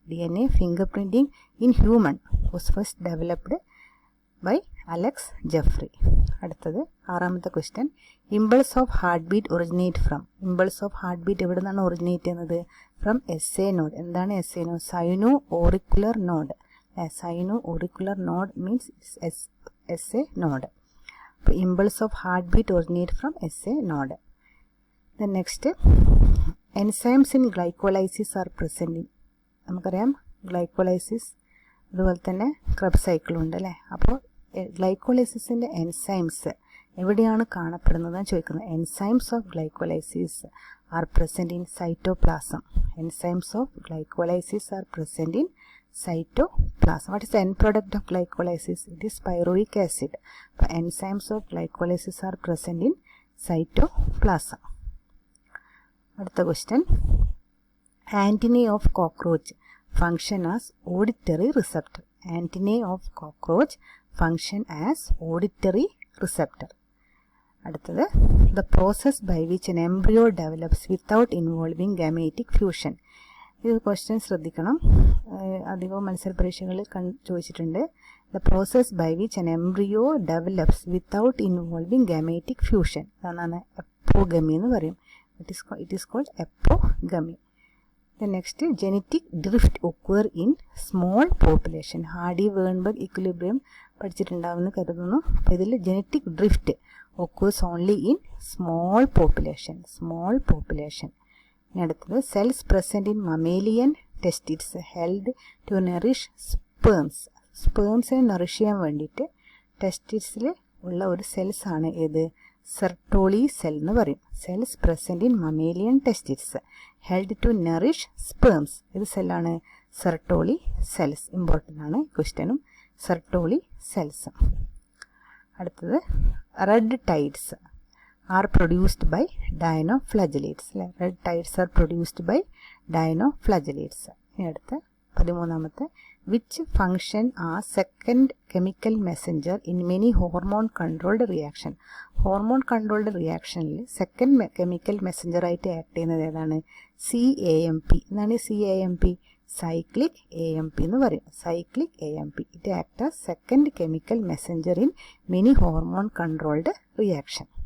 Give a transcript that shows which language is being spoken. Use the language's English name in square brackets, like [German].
[English] DNA fingerprinting in human was first developed by Alex Jeffrey. [Malayalam] അടുത്തത്, ആറാമത്തെ question, [English] Impulse of heartbeat originate from. Impulse of heartbeat [Malayalam] എവിടെ നിന്നാണ് [English] originate [Malayalam] ചെയ്യുന്നത്? [English] From SA node. [Malayalam] എന്താണ് [English] SA node? Sino auricular node. Sino auricular node means SA node. [Malayalam] അപ്പോൾ [English] Impulse of heartbeat originate from SA node. Then next, enzymes in glycolysis are present in. [Malayalam] നമുക്കറിയാം glycolysis അതുപോലെ തന്നെ Krebs സൈക്കിളും ഉണ്ട് അല്ലേ. അപ്പോൾ ഗ്ലൈക്കോലൈസിസിൻ്റെ എൻസൈംസ് എവിടെയാണ് കാണപ്പെടുന്നതെന്ന് ചോദിക്കുന്നത്. [English] Enzymes of glycolysis are present in cytoplasm. Enzymes of glycolysis are present in cytoplasm. What is the end product of glycolysis? It is pyruvic acid. [Malayalam] അപ്പോൾ [English] Enzymes of glycolysis are present in cytoplasm. [Malayalam] അടുത്ത question, [English] Antennae of cockroach function as auditory receptor. Antennae of cockroach function as auditory receptor. [Malayalam] അടുത്തത്, [English] the process by which an embryo develops without involving gametic fusion. [Malayalam] ഇത് question ശ്രദ്ധിക്കണം, അധികവും മത്സര പരീക്ഷകളിൽ ചോദിച്ചിട്ടുണ്ട്. [English] the process by which an embryo develops without involving gametic fusion. [Malayalam] അതാണ് എപ്പോഗമി എന്ന് പറയും. [English] it is called [Malayalam] എപ്പോഗമി. [English] The next, genetic drift occur in small population. [Malayalam] Hardy വേൺബർഗ് equilibrium പഠിച്ചിട്ടുണ്ടാവുമെന്ന് കരുതുന്നു. അപ്പോൾ ഇതിൽ [English] Genetic drift occurs only in small population. Small population. [Malayalam] ഇനി അടുത്തത്, [English] Cells present in mammalian testis held to nourish sperms. [Malayalam] സ്പേംസിനെ Nourish ചെയ്യാൻ വേണ്ടിയിട്ട് ടെസ്റ്റിസിൽ ഉള്ള ഒരു cells ആണ് ഏത്? സെർട്ടോളി സെൽ എന്ന് പറയും. [English] Cells present in mammalian testis held to nourish sperms. [Malayalam] ഇത് സെല്ലാണ്? Sertoli cells. ഇമ്പോർട്ടൻ്റ് ആണ് ക്വസ്റ്റ്യനും. [English] Sertoli cells. [Malayalam] അടുത്തത്, [English] red tides are produced by dinoflagellates [Malayalam] അല്ലേ. [English] Red tides are produced by dinoflagellates. [Malayalam] ഇനി അടുത്ത 13ാമത്തെ, [English] which function as second chemical messenger in many hormone controlled reaction. [Malayalam] Hormone controlled റിയാക്ഷനിൽ second chemical Messenger ആയിട്ട് act ചെയ്യുന്നത് ഏതാണ്? CAMP. എന്താണ് CAMP? സൈക്ലിക് AMP എന്ന് പറയും. [English] Cyclic AMP. It act as second chemical messenger in many hormone controlled reaction.